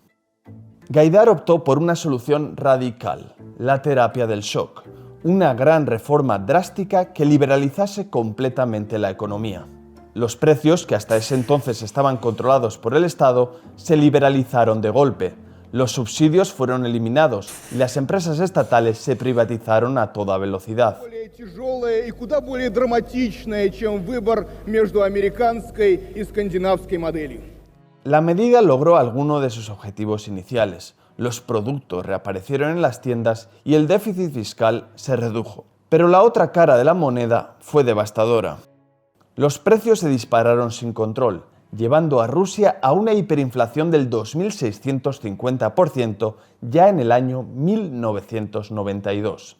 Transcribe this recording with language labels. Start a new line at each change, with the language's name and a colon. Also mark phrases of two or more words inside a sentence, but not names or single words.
Spanish: Gaidar optó por una solución radical: la terapia del shock, una gran reforma drástica que liberalizase completamente la economía. Los precios, que hasta ese entonces estaban controlados por el Estado, se liberalizaron de golpe. Los subsidios fueron eliminados y las empresas estatales se privatizaron a toda velocidad.
Russian: тяжелое и куда более драматичное, чем выбор между американской и скандинавской моделью.
Spanish: La medida logró alguno de sus objetivos iniciales. Los productos reaparecieron en las tiendas y el déficit fiscal se redujo. Pero la otra cara de la moneda fue devastadora. Los precios se dispararon sin control, llevando a Rusia a una hiperinflación del 2.650% ya en el año 1992.